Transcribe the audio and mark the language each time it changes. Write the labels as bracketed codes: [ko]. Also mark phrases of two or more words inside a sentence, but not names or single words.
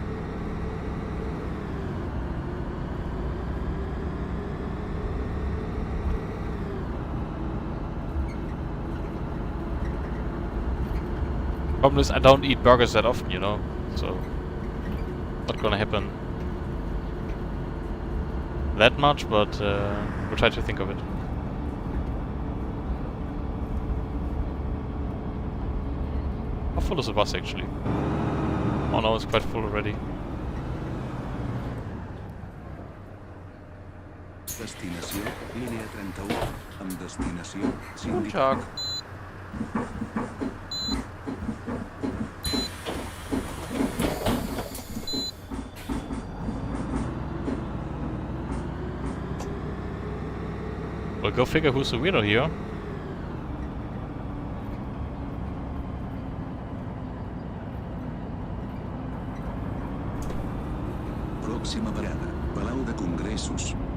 [en] Problem is, I don't eat burgers that often, you know, so not gonna happen that much, but we'll try to think of it. How full is the bus actually? Oh no, it's quite full already. [ca] Destinació, línia 31. Amb destinació, [de] Guten [ca] Sindicat. [de] Tag. [en] Well, go figure who's the weirdo here. [ca] Pròxima parada, Palau de Congressos.